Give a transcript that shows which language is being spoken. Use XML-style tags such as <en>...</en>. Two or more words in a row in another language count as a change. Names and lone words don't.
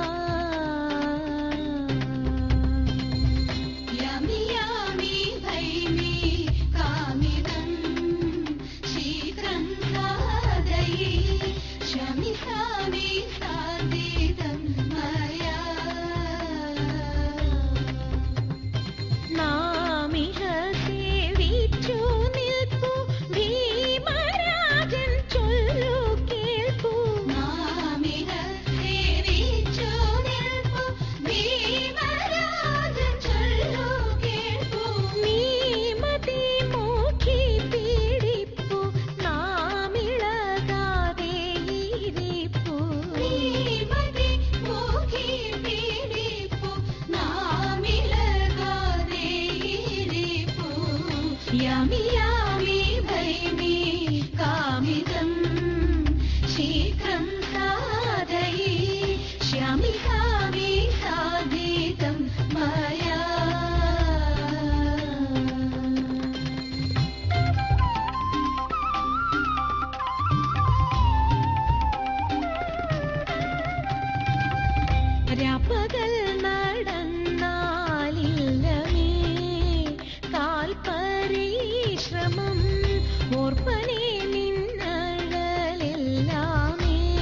<sa>यामि यामि भैमि कामितं शीघ्रं साधयिष्यामि सामि साधितं मया।</sa> <ml>नामिह सेविച്ചു നിൽപ്പു ഭീമരാജൻ ചൊല്ലു കേൾപ്പു। നാമിഹ സേവിച്ചു നിൽപ്പു ഭീമരാജൻ ചൊല്ലു കേൾപ്പു। നീമതി മൂക്കി പീഡിപ്പു നാമിളകാതെ ഇരിപ്പു। നീമതി മൂക്കി പീഡിപ്പു നാമിളകാതെ ഇരിപ്പു।</ml> <sa>यामि यामि भैमि कामितं शीघ्रं साधयिष्यामि सामि साधितं मया।</sa> <ml>രാപ്പകൽ നടന്നാലില്ലമേ കാൽപരിശ്രമം ഓർപ്പനേ നിന്നഴലെല്ലാമേ।</ml>